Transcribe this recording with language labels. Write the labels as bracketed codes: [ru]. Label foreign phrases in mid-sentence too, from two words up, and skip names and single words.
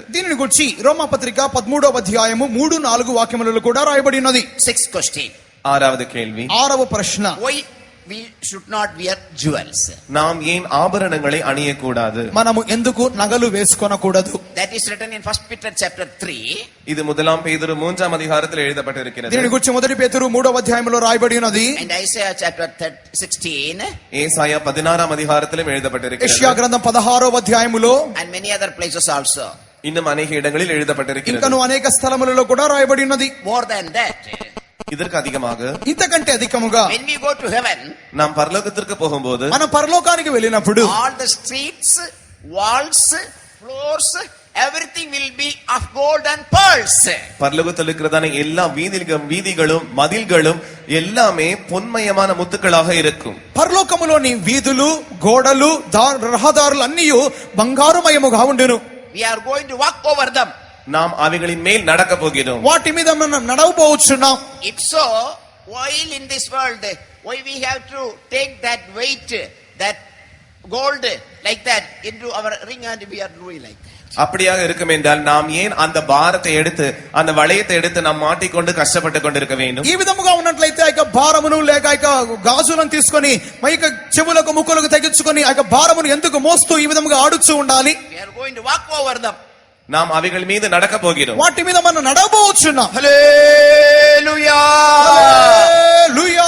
[te] దీనిని గురించి రోమా పత్రిక 13వ అధ్యాయము 3-4 వాక్యములలో కూడా రాయబడి ఉన్నది. [en] 6th question. [ta] ஆறாவது கேள்வி. [te] ఆరవ ప్రశ్న. [en] Why we should not wear jewels? [ta] நாம் ஏன் ஆபரணங்களை அணியக்கூடாது? [te] మనము ఎందుకు నగలు వేసుకొనకూడదు? [en] That is written in 1 Peter chapter 3. [ta] இது முதலாம் பேதுரு 3ஆம் அதிகாரத்தில் எழுதப்பட்டிருக்கிறது. [te] దీని గురించి మొదటి పేతురు 3వ అధ్యాయములో రాయబడి ఉన్నది. [en] And Isaiah chapter 16. [ta] ஏசாயா 16ஆம் அதிகாரத்திலும் எழுதப்பட்டிருக்கிறது. [te] యెషయా గ్రంథం 16వ అధ్యాయములో [en] and many other places also. [ta] இன்னும் अनेक இடங்களில் எழுதப்பட்டிருக்கிறது. [te] ఇంకను అనేక స్థలములలో కూడా రాయబడి ఉన్నది. [en] More than that, [ta] இதற்கு அதிகமாக, [te] ఇంతకంటే అధికముగా, [en] when we go to heaven, [ta] நாம் పరలోకத்திற்கு போகும்போது, [te] మనం పరలోకానికి వెళ్ళినప్పుడు [en] all the streets, walls, floors, everything will be of gold and pearls. [ta] பரலோகத்தில் இருக்கிறதான எல்லா வீதிகளும் மதில்களும் எல்லாமே பொன்மயமான முத்துக்களாக இருக்கும். [te] పరలోకములోని వీధులు, గోడలు, రహదారులు అన్నీ బంగారుమయముగా ఉండును. [en] We are going to walk over them. [ta] நாம் அவைகளின் மேல் நடக்க போகிறோம். [te] వాటి మీద మనం నడవబోచున్నాం. [en] If so, while in this world, why we have to take that weight, that gold like that into our ring and we are doing like that? [ta] அப்படியாக இருக்கும் என்றால் நாம் ஏன் அந்த பாரத்தை எடுத்து, அந்த வளையத்தை எடுத்து நாம் மாட்டிக்கொண்டு கஷ்டப்பட்டு கொண்டிருக்க வேண்டும்? [te] ఈ విధముగా ఉన్నట్లయితే ఆ భారమును లేక గాజులను తీసుకొని మైక చెవులకు ముక్కులకు తగ్గించుకొని ఆ భారమును ఎందుకు మోస్తూ ఈ విధముగా ఆడుచూ ఉండాలి? [en] We are going to walk over them. [ta] நாம் அவைகள் மீது நடக்க போகிறோம். [te] వాటి మీద మనం నడవబోచున్నాం. [en] Hallelujah. Hallelujah.